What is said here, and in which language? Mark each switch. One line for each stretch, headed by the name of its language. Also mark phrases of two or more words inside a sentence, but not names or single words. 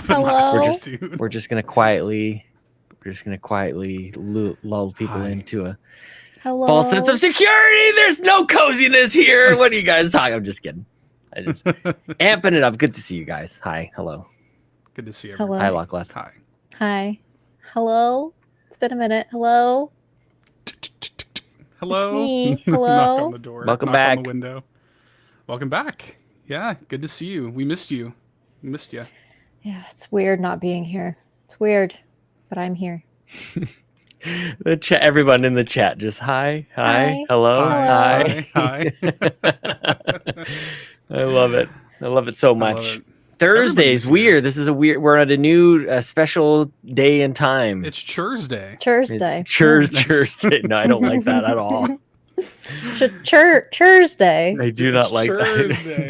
English: Hello? We're just going to quietly lull people into a false sense of security. There's no coziness here. What are you guys talking? I'm just kidding. I just amping it up. Good to see you guys. Hi. Hello. Good to see you. Hello. Hi, Lockleth. Hi. Hi. Hello? It's been a minute. Hello? Hello. It's me. Knock Hello? on the door. Welcome Knock back. on the window. Welcome back. Yeah, good to see you. We missed you. We missed you. Yeah, it's weird not being here. It's weird, but I'm here. The chat, everyone in the chat, just hi, Hi. hello, Hi. hi. Hi. I love it. I love it so I love much. it. Thursday's Everybody's weird. This is a weird. We're at a new special day and time. It's Thursday. Thursday. Thursday. No, I don't like that at all. Thursday. I do not like Thursday.